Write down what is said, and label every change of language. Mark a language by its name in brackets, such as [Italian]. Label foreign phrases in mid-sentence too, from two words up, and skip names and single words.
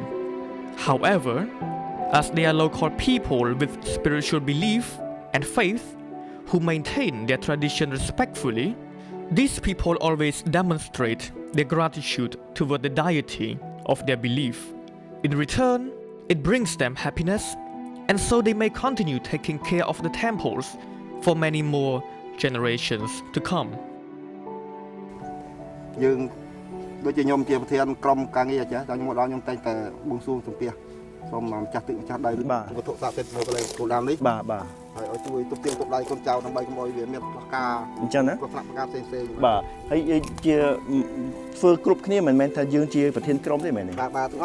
[English] However, as they are local people with spiritual belief and faith who maintain their tradition respectfully, these people always demonstrate their gratitude toward the deity of their belief. In return, it brings them happiness, and so they may continue taking care of the temples for many more generations to come. [Khmer] យើងដូចជាខ្ញុំជាប្រធានក្រុមការងារចាខ្ញុំមកដល់ខ្ញុំតែងតែបួងសួងសំពះសូមម្ចាស់ទឹកម្ចាស់ដៃវត្ថុស័ក្តិសិទ្ធិមកកន្លែងគោលដៅនេះបាទហើយឲ្យជួយទប់ទាញទុកដៃកូនចៅ ដើម្បីកុំឲ្យវាមានប្រការអញ្ចឹងណាប្រការផ្សេងបាទហើយជាធ្វើគ្រប់គ្នាមិនមែនថាយើងជាប្រធានក្រុមទេមែនទេបាទទាំងអ